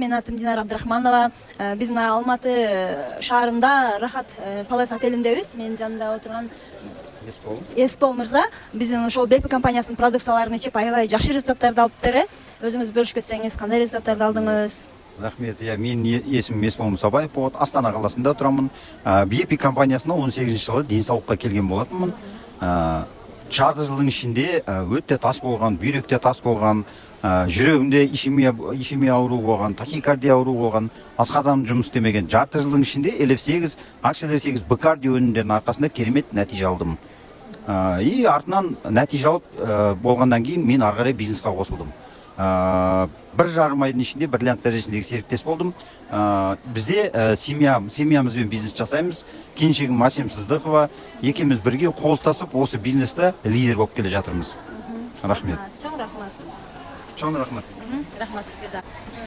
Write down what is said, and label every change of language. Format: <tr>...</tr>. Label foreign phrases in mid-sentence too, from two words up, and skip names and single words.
<ky>Менин атым Динара Абдрахманова. Биз мына Алматы шаарында Рахат Палас отелиндебиз. Менин жанымда отурган Эспол мырза биздин ошол БП компаниясынын продукцияларын ичип аябай жакшы результаттарды алып бере. Өзүңүз бөлүшүп кетсеңиз, кандай результаттарды алдыңыз?</ky> <kk>Рахмет. Менин есімім Эспол Мусабаев. Астана қаласында тұрамын. БП компаниясына 18 жылы денсаулыққа келген болатынмын. Жарты жылдың ішінде өтте тас болған, бүйректе тас болған, жүрегімде ишемия ауру болған, тахикардия ауру болған, басқа адам жұмыс істемеген. Жарты жылдың ішінде LF8, HL8 б-кардио өнімдерінің арқасында керемет нәтиже алдым. И артынан нәтиже алып болғандан кейін мен ары қарай бизнесқа қосылдым. 1,5 айдың ішінде бриллиант дәрежесіндегі серіктес болдым. Бізде семьямызбен бизнес жасаймыз. Келіншегім Масим Сыздықова, екеуміз бірге қол ұстасып осы бизнесте лидер болып келе жатырмыз. Рахмет.</kk> <ky>Чоң рахмат. Чоң рахмет. Рахмат сізге да.</ky>